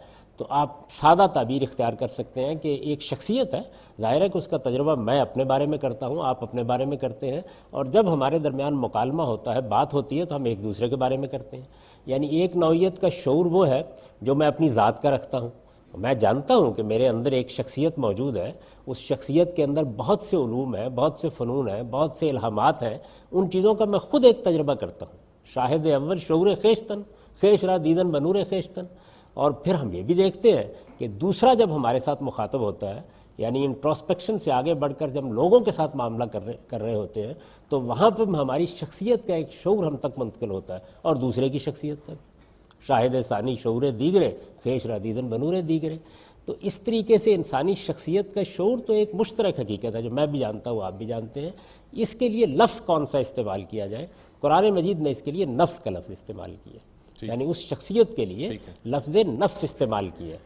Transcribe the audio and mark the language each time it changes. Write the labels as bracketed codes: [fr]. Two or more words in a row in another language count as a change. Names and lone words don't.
[ur] تو آپ سادہ تعبیر اختیار کر سکتے ہیں کہ ایک شخصیت ہے، ظاہر ہے کہ اس کا تجربہ میں اپنے بارے میں کرتا ہوں، آپ اپنے بارے میں کرتے ہیں، اور جب ہمارے درمیان مکالمہ ہوتا ہے، بات ہوتی ہے، تو ہم ایک دوسرے کے بارے میں کرتے ہیں۔ یعنی ایک نوعیت کا شعور وہ ہے جو میں اپنی ذات کا رکھتا ہوں، میں جانتا ہوں کہ میرے اندر ایک شخصیت موجود ہے، اس شخصیت کے اندر بہت سے علوم ہیں، بہت سے فنون ہیں، بہت سے الہامات ہیں، ان چیزوں کا میں خود ایک تجربہ کرتا ہوں۔ [fa] شاہد اول شعور خیشتن، خیش را دیدن بنور خیشتن۔ [ur] اور پھر ہم یہ بھی دیکھتے ہیں کہ دوسرا جب ہمارے ساتھ مخاطب ہوتا ہے، یعنی انٹروسپیکشن سے آگے بڑھ کر جب لوگوں کے ساتھ معاملہ کر رہے ہوتے ہیں، تو وہاں پہ ہماری شخصیت کا ایک شعور ہم تک منتقل ہوتا ہے اور دوسرے کی شخصیت تک۔ [fa] شاہد ثانی شعور دیگرے، خیش را دیدن بنور دیگرے۔ [ur] تو اس طریقے سے انسانی شخصیت کا شعور تو ایک مشترک حقیقت ہے جو میں بھی جانتا ہوں، آپ بھی جانتے ہیں۔ اس کے لیے لفظ کون سا استعمال کیا جائے؟ قرآن مجید نے اس کے لیے نفس کا لفظ استعمال کیا، یعنی اس شخصیت کے لیے لفظ نفس استعمال کیا ہے۔